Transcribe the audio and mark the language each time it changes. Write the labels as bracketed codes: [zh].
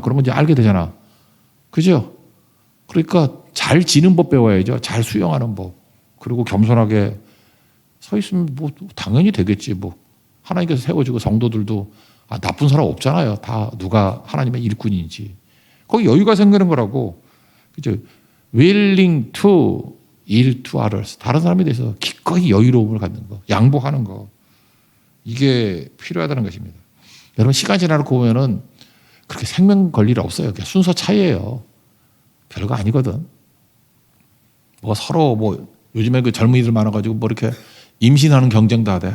[ko] 그러면 이제 알게 되잖아, 그죠? 그러니까 잘 지는 법 배워야죠. 잘 수용하는 법. 그리고 겸손하게 서 있으면 뭐 당연히 되겠지. 뭐 하나님께서 세워주고 성도들도 나쁜 사람 없잖아요. 다 누가 하나님의 일꾼인지. 거기 여유가 생기는 거라고. 그죠? [en] willing to yield to others. [ko] 다른 사람에 대해서 기꺼이 여유로움을 갖는 거. 양보하는 거. 이게 필요하다는 것입니다. 여러분 시간 지나고 보면은 그렇게 생명 걸 일 없어요. 그냥 순서 차이예요. 별거 아니거든. 뭐 서로 뭐 요즘에 그 젊은이들 많아가지고 뭐 이렇게 임신하는 경쟁도 하대.